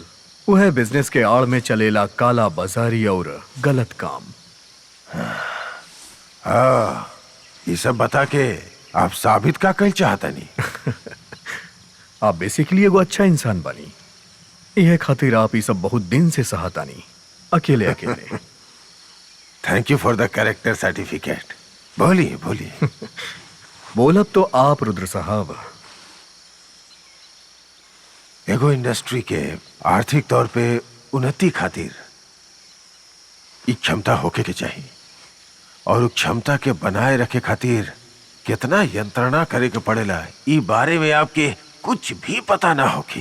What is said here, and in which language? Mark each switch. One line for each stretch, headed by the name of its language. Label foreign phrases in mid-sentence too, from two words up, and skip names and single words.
Bhojpuri: वह बिजनेस के आड़ में चलेला काला बाजारी और गलत काम। ये सब बता के आप साबित का कल चाहता नहीं? आप बेसिकली एगो अच्छा इंसान बनी, यह खातिर आप ये सब बहुत दिन से सहता नहीं, अकेले अकेले।
English: Thank you for the character certificate.
Bhojpuri: बोलिए बोलिए। बोलब तो आप रुद्र साहब। एगो इंडस्ट्री के आर्थिक तौर पे उन्नति खातिर एक क्षमता होके के चाहिए, और उस क्षमता के बनाए रखे खातिर कितना यंत्रणा करे के पड़ेला, ई बारे में आपके कुछ भी पता ना होके।